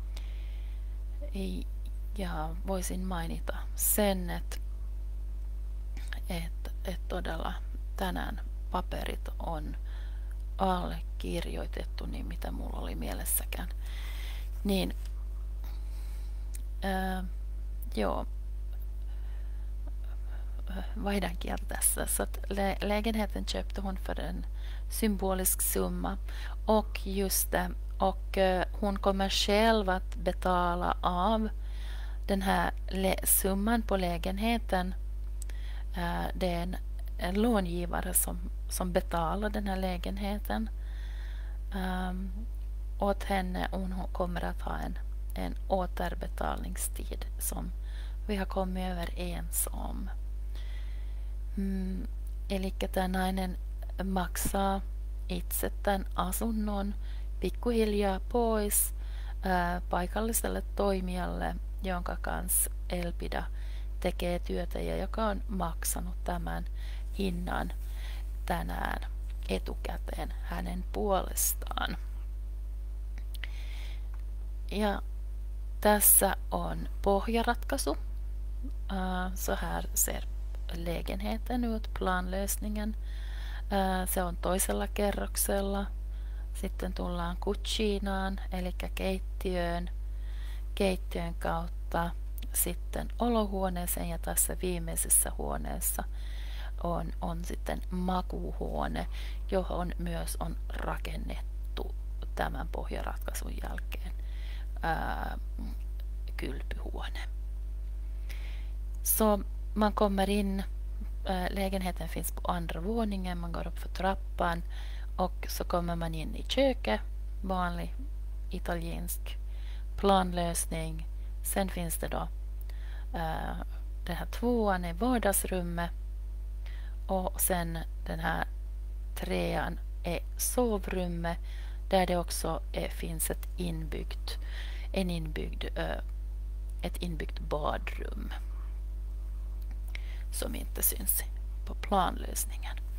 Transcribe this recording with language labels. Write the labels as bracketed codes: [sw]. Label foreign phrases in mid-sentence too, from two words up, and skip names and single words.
[fi] Ja voisin mainita sen, että todella tänään paperit on allekirjoitettu, niin mitä mulla oli mielessäkään. Niin, joo, vaihdan kieltä tässä. [sv] Så att lägenheten köpte hon för en symbolisk summa. Och just det, och hon kommer själv att betala av den här summan på lägenheten. Det är en långivare som betalar den här lägenheten åt henne. Hon kommer att ha en återbetalningstid som vi har kommit överens om. [fi] Eli tämä nainen maksaa itse tämän asunnon pikkuhiljaa pois paikalliselle toimijalle, jonka kanssa Elpida tekee työtä ja joka on maksanut tämän hinnan tänään etukäteen hänen puolestaan. Ja tässä on pohjaratkaisu. [sv] Så här ser lägenheten ut, planlösningen. [fi] Se on toisella kerroksella. Sitten tullaan kutsiinaan, eli keittiön kautta sitten olohuoneeseen, ja tässä viimeisessä huoneessa on sitten makuuhuone, johon myös on rakennettu tämän pohjaratkaisun jälkeen kylpyhuone. [sv] Så man kommer in, lägenheten finns på andra våningen, man går upp för trappan och så kommer man in i köket, vanlig italiensk planlösning. Sen finns det då den här tvåan är vardagsrummet, och sen den här trean är sovrummet, där det också finns ett inbyggt badrum som inte syns på planlösningen.